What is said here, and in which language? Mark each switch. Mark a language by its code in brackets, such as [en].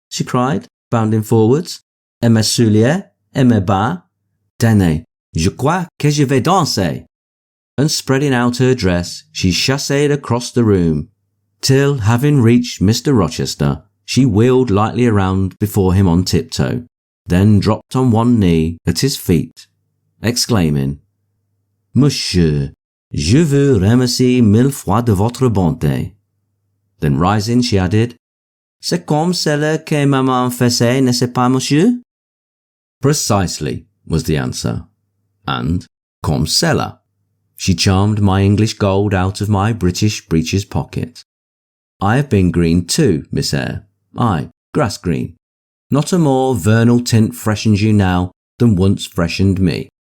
[en] She cried, bounding forwards. [fr] Et mes souliers? Et mes bas? Tenez, je crois que je vais danser. [en] And spreading out her dress, she chassed across the room, till, having reached Mr. Rochester, she wheeled lightly around before him on tiptoe, then dropped on one knee at his feet, exclaiming, [fr] Monsieur, je vous remercie mille fois de votre bonté. [en] Then rising, she added, [fr] C'est comme cela que maman faisait, n'est-ce pas, monsieur? [en] Precisely, was the answer. And, [fr] comme cela. [en] She charmed my English gold out of my British breeches pocket. I have been green too, Miss Eyre. Aye, grass green. Not a more vernal tint freshens you now than once freshened me.